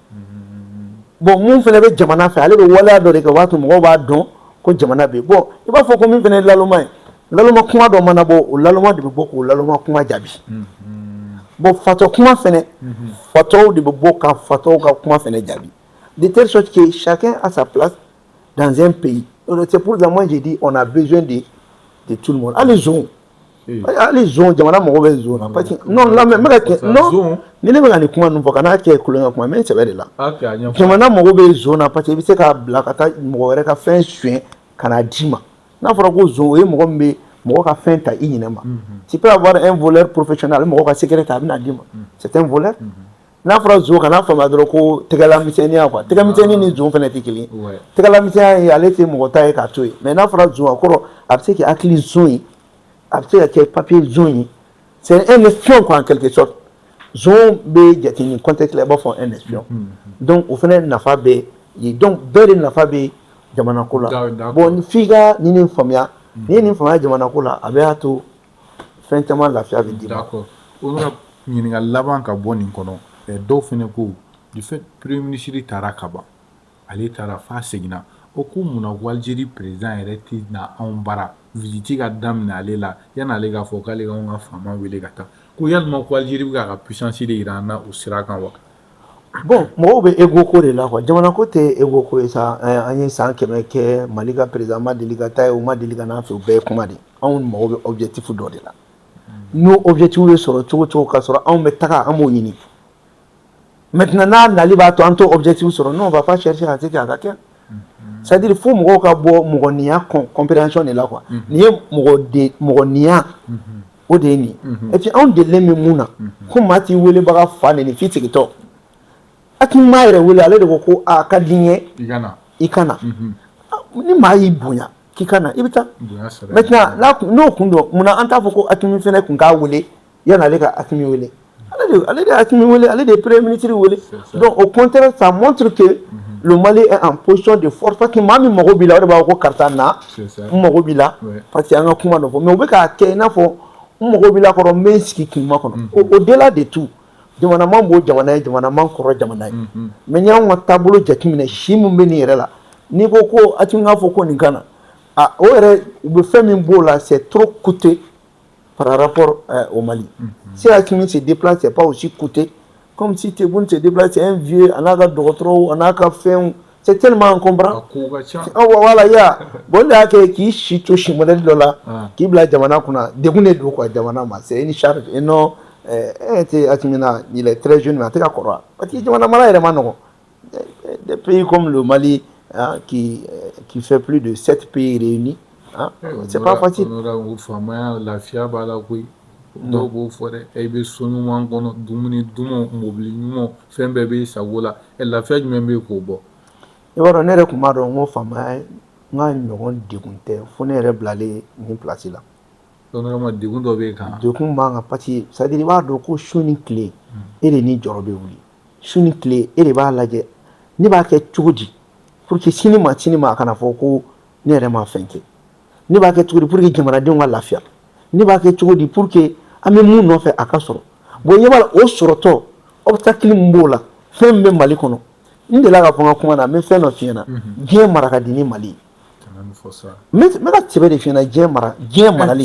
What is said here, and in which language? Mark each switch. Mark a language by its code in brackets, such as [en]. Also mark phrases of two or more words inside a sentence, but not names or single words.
[bm] bon mun fana bɛ jamana fɛ ale bɛ waleya dɔ de kɛ o b'a to mɔgɔw b'a dɔn ko jamana bɛ yen bon i b'a fɔ ko min fana ye laloma ye laloma kuma dɔ mana bɔ o laloma de bɛ bɔ k'o laloma kuma jaabi bon fatɔ kuma fɛnɛ fatɔw de bɛ bɔ ka fatɔw ka kuma fɛnɛ jaabi [fr] de telle sorte que chacun a sa place dans un pays c'est pour ça moi j'ai dit on a besoin de tout le monde [bm] hali zon jamana mɔgɔw bɛ zon na [fr] parce que [bm] non lamɛn n bɛ ka kɛ non ni ne bɛ ka nin kuma ninnu fɔ kana kɛ kulonkɛ kuma mais sɛbɛ de la jamana mɔgɔw bɛ zon na [fr] parce que [bm] i bɛ se k'a bila ka taa mɔgɔ wɛrɛ ka fɛn suɲɛ ka na d'i ma n'a fɔra ko zon o ye mɔgɔ min bɛ mɔgɔ ka fɛn ta i ɲinɛ ma [fr] tu peux avoir un voleur professionnel [bm] mɔgɔ ka secret ta a bɛna d'i ma [fr] c'est un voleur [bm] n'a fɔra zon kana faamuya dɔrɔn ko tɛgɛlamisɛnniya quoi tɛgɛmisɛnni ni zon fana tɛ kelen ye tɛgɛlamisɛnya ye ale tɛ mɔgɔ ta ye k'a to yen mais n'a fɔra zon a kɔrɔ a bɛ se k'i hakili zon ye a bɛ se ka kɛ papier zon ye [fr] c'est un espion quoi en quelque sorte [bm] zon bɛ jate ni contexte la i b'a fɔ [fr] un espion [bm] donc o fana nafa bɛ yen donc bɛɛ de nafa bɛ jamana ko la bon f'i ka nin faamuya n'i ye nin faamuya jamana ko la a bɛ y'a to fɛn caman lafiya bɛ d'i ma. [fr] D'accord. [bm] Honorable ɲininka laban ka bɔ nin kɔnɔ dɔw fɛnɛ ko [fr] du fait premier ministre [bm] taara ka ban ale taara f'a seginna o ko mun na ko Algérie président yɛrɛ tɛ na anw bara visite ka daminɛ ale la yan'ale k'a fɔ k'ale k'anw ka faama wele ka taa ko yalima ko Algérie bɛ k'a ka [fr] puissance de [bm] yira an na o sira kan wa. Bon mɔgɔw bɛ ego ko de la quoi jamana ko tɛ ego ko ye sa an ye san 100 kɛ Mali ka président ma deli ka taa ye o ma deli ka n'a fɛ o bɛɛ ye kuma de anw mago bɛ objectif dɔ de la n'o objectif bɛ sɔrɔ cogo cogo ka sɔrɔ anw bɛ taga an b'o ɲini maintenant n'a nali b'a to an t'o objectif sɔrɔ [fr] non on va pas chercher à ce que [bm] a ka kɛ [fr] c'est à dire [bm] fo mɔgɔw ka bɔ mɔgɔniya [fr] compréhension de la [bm] quoi nin ye mɔgɔniya o de ye nin [fr] et puis [bm] anw delilen bɛ mun na ko maa t'i welebaga fa neni f'i segintɔ Akima yɛrɛ wele ale de ko a ka di n ye i kana ni maa y'i bonya k'i kana i bɛ taa maintenant n'o kun dɔ munna an t'a fɔ ko Akimi fɛnɛ kun k'a wele yan'ale ka Akimi wele ale de Akimi wele ale de [fr] premier ministre [bm] wele [fr] donc au contraire ça montre que le Mali est en position de force parce que [bm] maa min mago b'i la o de b'a fɔ ko karisa na n mago b'i la [fr] parce que [bm] an ka kuma dɔ fɔ mais u bɛ k'a kɛ i n'a fɔ n mago b'i la kɔrɔ n bɛ n sigi k'i makɔnɔ [fr] au-delà de tout [bm] jamana man b'o jamana ye jamana man kɔrɔ jamana ye mais n'i y'anw ka taabolo jateminɛ si min bɛ nin yɛrɛ la n'i ko ko Akimi k'a fɔ ko nin kana o yɛrɛ u bɛ fɛn min b'o la [fr] c'est trop coûteux par rapport au Mali si Akimi se déplace c'est pas aussi coûteux comme si Tebboune se déplace c'est un vieux [bm] a n'a ka dɔgɔtɔrɔw a n'a ka fɛnw [fr] c'est tellement encombrant voilà [bm] ya bon de y'a kɛ k'i si to si modèle dɔ la k'i bila jamana kunna degun de don quoi jamana ma [fr] c'est une charge énorme Akimina, il est très jeune, mais il parce que des pays comme le Mali, hein, qui fait plus de 7 pays réunis, hein, c'est pas facile. [bm] dɔw b'o fɔ dɛ i bɛ so ɲuman kɔnɔ dumuni duman mobili ɲuman fɛn bɛɛ b'i sago la lafiya jumɛn bɛ k'o bɔ. I b'a dɔn ne yɛrɛ tun b'a dɔn n ko faama n ka ɲɔgɔn degun tɛ fo ne yɛrɛ bilalen nin place la. donc degun dɔ b'e kan. degun b'an kan [fr] parce que c'est à dire [bm] i b'a dɔn ko su ni tile e de ni jɔrɔ bɛ wuli su ni tile e de b'a lajɛ ne b'a kɛ cogo di [fr] pour que [bm] sini ma a kana fɔ ko ne yɛrɛ ma fɛn kɛ ne b'a kɛ cogo di [fr] pour que [bm] jamanadenw ka lafiya ne b'a kɛ cogo di [fr] pour que [bm] an bɛ mun nɔfɛ a ka sɔrɔ bon ɲɛ b'a la o sɔrɔtɔ obstacle min b'o la fɛn min bɛ Mali kɔnɔ n delila ka fɔ n ka kuma na n bɛ fɛn dɔ f'i ɲɛna diɲɛ mara ka di ni Mali ye n bɛ ka sɛbɛn de f'i ɲɛna diɲɛ marali